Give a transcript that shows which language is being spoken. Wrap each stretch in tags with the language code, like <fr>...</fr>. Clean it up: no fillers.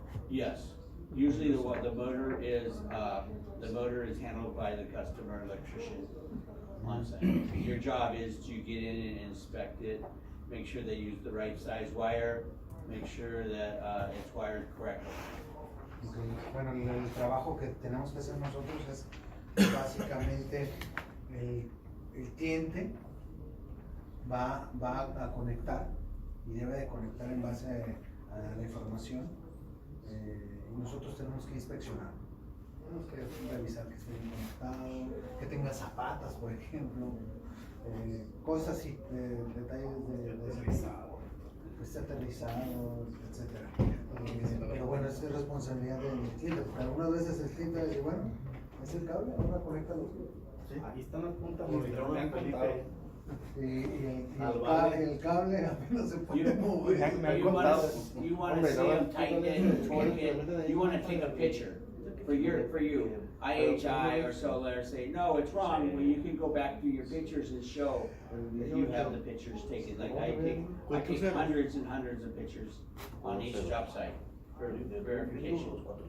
<en>Yes, usually the motor is handled by the customer electrician on site. Your job is to get in and inspect it, make sure they use the right size wire, make sure that it's wired correctly. Okay.</en> <es>Bueno, el trabajo que tenemos que hacer nosotros es básicamente el cliente va a conectar y debe de conectar en base a la información y nosotros tenemos que inspeccionar. Tenemos que revisar que esté bien conectado, que tenga zapatas, por ejemplo, cosas así, detalles de que esté aterrizado, etc. Pero bueno, es responsabilidad del cliente, porque algunas veces el cliente dice, bueno, es el cable, ahora conéctalo. Sí, aquí están las puntas, Sí, dijeron me han Felipe. contado. El cable apenas se puede mover.</es> <en>You wanna see them tighten it and torque it, you wanna take a picture for you. IHI or Solar say, no, it's wrong, well, you can go back through your pictures and show that you have the pictures taken, like I take hundreds and hundreds of pictures on each job site for verification.</en>